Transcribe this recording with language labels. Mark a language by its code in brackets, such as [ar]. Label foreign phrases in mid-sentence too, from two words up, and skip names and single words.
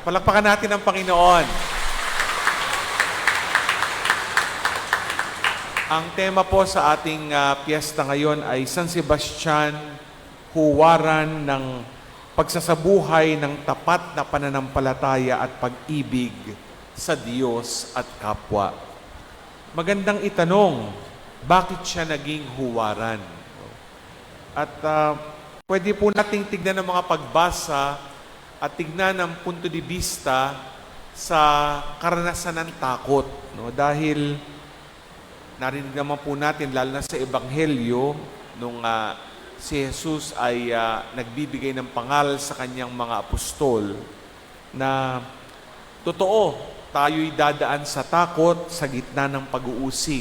[tl] Palakpakan natin ang Panginoon. Ang tema po sa ating piyesta ngayon ay San Sebastian, huwaran ng pagsasabuhay ng tapat na pananampalataya at pag-ibig sa Diyos at kapwa. Magandang itanong, bakit siya naging huwaran? At pwede po nating tignan ng mga pagbasa at tignan ng [es] punto de vista [tl] sa karanasan ng takot. No? Dahil narinig naman po natin, lalo na sa Ebanghelyo, nung si Jesus ay nagbibigay ng pangal sa kanyang mga apostol na totoo, tayo'y dadaan sa takot sa gitna ng pag-uusig.